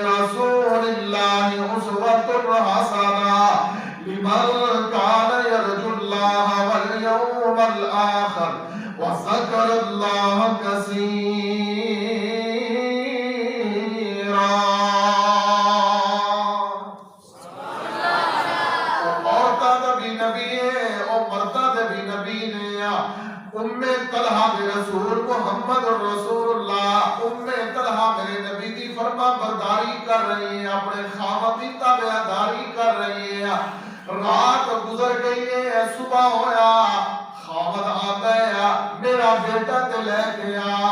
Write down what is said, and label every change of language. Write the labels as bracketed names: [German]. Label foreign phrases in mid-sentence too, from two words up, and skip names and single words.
[Arabic] رسول الله أسوة حسنة لمن كان يرجو الله واليوم الآخر وذكر الله كثيرا. [Punjabi] عورتاں دا بھی نبی ہے اور مرداں دے بھی نبی نے. ام طلحہ رسول محمد رسول اللہ، ام طلحہ میرے نبی دی فرما برداری کر رہی ہیں، اپنے خاوند دی تابعداری کر رہی ہیں. رات گزر گئی ہے، صبح ہویا، خاوند آتا ہے میرا بیٹا تے لے گیا.